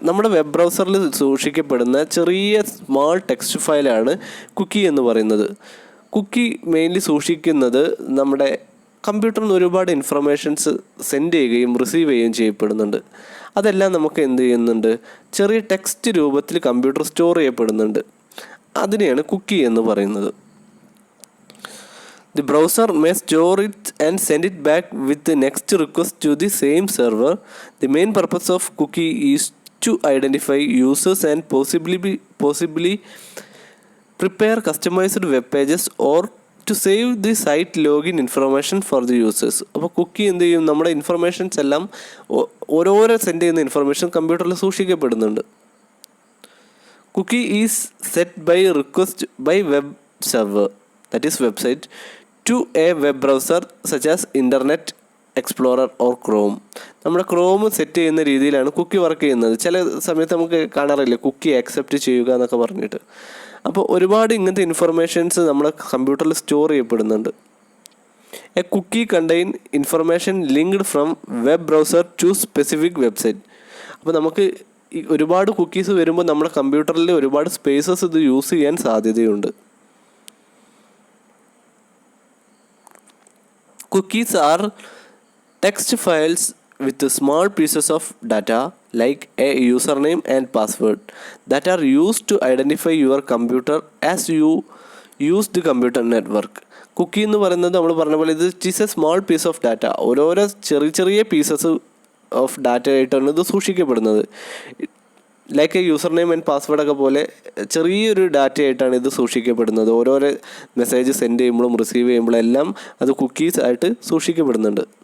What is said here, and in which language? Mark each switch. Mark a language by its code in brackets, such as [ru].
[ml] നമ്മുടെ വെബ് ബ്രൗസറിൽ സൂക്ഷിക്കപ്പെടുന്ന ചെറിയ small text ഫയലാണ് Kuki എന്ന് പറയുന്നത്. കുക്കി മെയിൻലി സൂക്ഷിക്കുന്നത് നമ്മുടെ കമ്പ്യൂട്ടറിൽ നിന്ന് ഒരുപാട് ഇൻഫർമേഷൻസ് സെൻഡ് ചെയ്യുകയും റിസീവ് ചെയ്യുകയും ചെയ്യപ്പെടുന്നുണ്ട്. അതെല്ലാം നമുക്ക് എന്ത് ചെയ്യുന്നുണ്ട്, ചെറിയ ടെക്സ്റ്റ് രൂപത്തിൽ കമ്പ്യൂട്ടർ സ്റ്റോർ ചെയ്യപ്പെടുന്നുണ്ട്. അതിനെയാണ് കുക്കി എന്ന് പറയുന്നത്. [en] The browser may store it and send it back with the next request to the same server. The main purpose of cookie is to identify users and possibly prepare customized web pages or to save the site login information for the users. [ml] അപ്പോൾ കുക്കി എന്ത് ചെയ്യും, നമ്മുടെ informations എല്ലാം ഓരോരോ send ചെയ്യുന്ന information കമ്പ്യൂട്ടറിൽ സൂക്ഷിക്കപ്പെടുന്നുണ്ട്. [en] Cookie is set by request by web server, that is website, to a web browser such as Internet Explorer or Chrome. [ml] നമ്മുടെ Chrome set ചെയ്യുന്ന രീതിയിലാണ് കുക്കി വർക്ക് ചെയ്യുന്നത്. ചില സമയത്ത് നമുക്ക് കാണാറില്ല കുക്കി ആക്സെപ്റ്റ് ചെയ്യുക എന്നൊക്കെ പറഞ്ഞിട്ട്. അപ്പോൾ ഒരുപാട് ഇങ്ങനത്തെ ഇൻഫർമേഷൻസ് നമ്മുടെ കമ്പ്യൂട്ടറിൽ സ്റ്റോർ ചെയ്യപ്പെടുന്നുണ്ട്. [en] A cookie contain information linked from web browser to specific website. [ml] അപ്പോൾ നമുക്ക് ഈ ഒരുപാട് കുക്കീസ് വരുമ്പോൾ നമ്മുടെ കമ്പ്യൂട്ടറിൽ ഒരുപാട് സ്പേസസ് ഇത് യൂസ് ചെയ്യാൻ സാധ്യതയുണ്ട്. [en] Cookies are text files with small pieces of data like a username and password that are used to identify your computer as you use the computer network. [ml] Kuki എന്ന് പറയുന്നത് നമ്മൾ പറഞ്ഞ പോലെ ഇത് [en] Is a small piece of data. [ml] ഓരോരോ ചെറിയ ചെറിയ pieces of data ആയിട്ടാണ് ഇത് സൂക്ഷിക്കപ്പെടുന്നത്. [en] like a user name and പാസ്വേഡൊക്കെ [ml] പോലെ ചെറിയൊരു ഡാറ്റ ആയിട്ടാണ് ഇത് സൂക്ഷിക്കപ്പെടുന്നത്. ഓരോരോ മെസ്സേജ് സെൻഡ് ചെയ്യുമ്പോഴും റിസീവ് ചെയ്യുമ്പോഴും എല്ലാം അത് കുക്കീസ് ആയിട്ട് സൂക്ഷിക്കപ്പെടുന്നുണ്ട്.